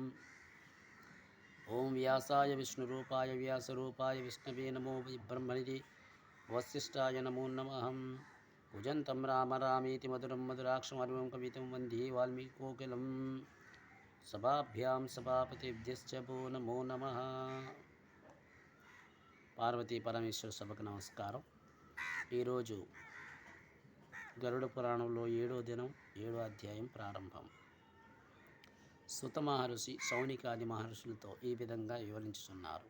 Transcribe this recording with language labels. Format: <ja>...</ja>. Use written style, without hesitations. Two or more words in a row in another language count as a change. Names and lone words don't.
<sa>ओं व्यासाय विष्णुरूपाय व्यासरूपाय विष्णवे नमो ब्रह्मणि वसिष्ठाय नमो नमः। कुजन्तं राम रामेति मधुरं मधुराक्षरमरुं कवितं वन्दे वाल्मीकिकोकिलं सभाभ्यां सभापतिभ्यश्च वो नमो नमः।</sa> <te>పార్వతీ పరమేశ్వర సభకు నమస్కారం. ఈరోజు గరుడ పురాణంలో 7వ దినం 7వ అధ్యాయం ప్రారంభం. సుత మహర్షి సౌనికాది మహర్షులతో ఈ విధంగా వివరించుతున్నారు.</te>